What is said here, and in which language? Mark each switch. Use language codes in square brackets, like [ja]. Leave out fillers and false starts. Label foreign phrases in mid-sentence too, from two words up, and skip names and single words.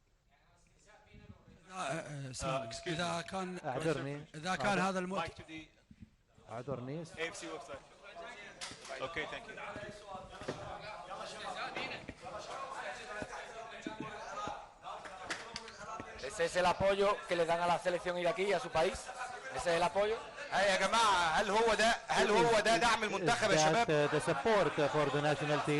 [ar] إذا كان اعذرني هذا المؤتمر اعذرني. [en] okay thank you. [es] Ese es el apoyo que le dan a la selección iraquí y a su país. Ese es el apoyo. [ar] يا جماعه هل هو ده دعم المنتخب يا شباب؟ [en] The support for the national team.